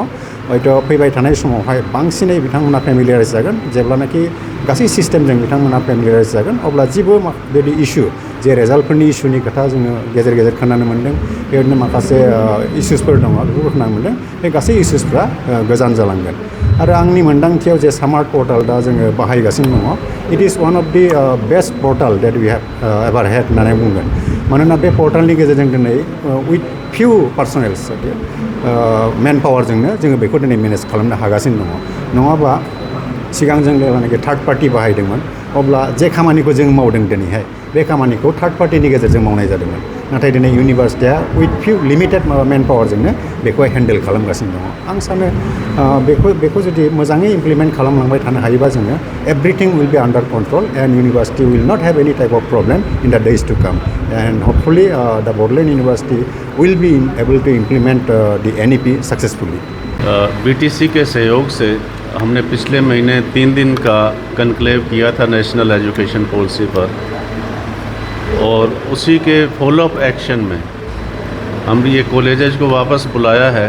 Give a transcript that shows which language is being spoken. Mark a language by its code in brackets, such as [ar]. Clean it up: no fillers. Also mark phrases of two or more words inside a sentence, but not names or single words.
[brx] हयथ' फैबाय थानाय समावहाय बांसिनै बिथांमोना फेमिलियाराइज जागोन जेब्लानाखि गासै सिस्टेमजों बिथांमोना फेमिलियाराइज जागोन अब्ला जेबो बेबायदि इस्यु जे रेजाल्टफोरनि इस्युनि खोथा जोङो गेजेर गेजेर खोनानो मोन्दों बेबायदिनो माखासे इस्युसफोर दङ बेफोरखौ खोनानो मोन्दों बे गासै इस्युसफ्रा गोजान जालांगोन। आरो आंनि मोन्दांथियाव जे [en] smart portal [brx] दा जोङो बाहायगासिनो दङ [en] it is one of the best portal that we have ever had [brx] होननानै बुंगोन। मानोना बे पर्टालनि गेजेरजों दिनै [en] with few personnels man power [brx] जोङो बेखौ दिनै मेनेज खालामनो हागासिनो दङ। नङाबा सिगां जों जेब्लानाखि [en] third party [brx] बाहायदोंमोन अब्ला जे खामानिखौ जों मावदों दिनैहाय बे खामानिखौ थार्ड पार्टिनि गेजेरजों मावनाय जादोंमोन। नाथाय दिनै इउनिभारसिटिया [en] with few limited man power [brx] बेखौहाय हेन्डेल खालामगासिनो दङ। आं सानो बेखौ जुदि मोजाङै इमप्लिमेन्ट खालामलांबाय थानो हायोबा जोङो [en] everything will be under control and university will not have any type of problem in the days to come and hopefully the Bodoland University will be able to implement the NEP successfully. [hi] बीटीसी के सहयोग से हमने पिछले महीने 3 दिन का कनक्लेव किया था नेशनल एजुकेशन पॉलिसी पर। और उसी के [en] follow-up action [hi] में हम ये कॉलेजेस को वापस बुलाया है।